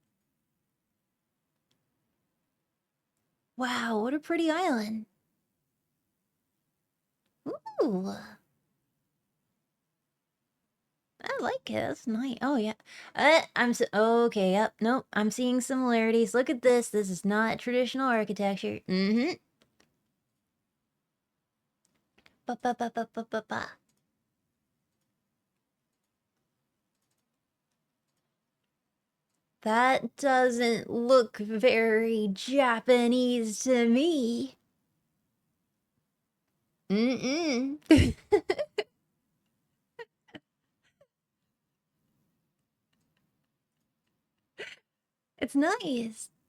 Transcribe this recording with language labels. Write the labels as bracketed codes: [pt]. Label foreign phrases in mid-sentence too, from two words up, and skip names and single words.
[en] Wow, what a pretty island. Ooh. I like it. That's nice. Oh, yeah. Okay, yep. Nope. I'm seeing similarities. Look at this. This is not traditional architecture. Mm-hmm. Ba ba ba ba ba ba ba. That doesn't look very Japanese to me. Mm-mm. It's nice.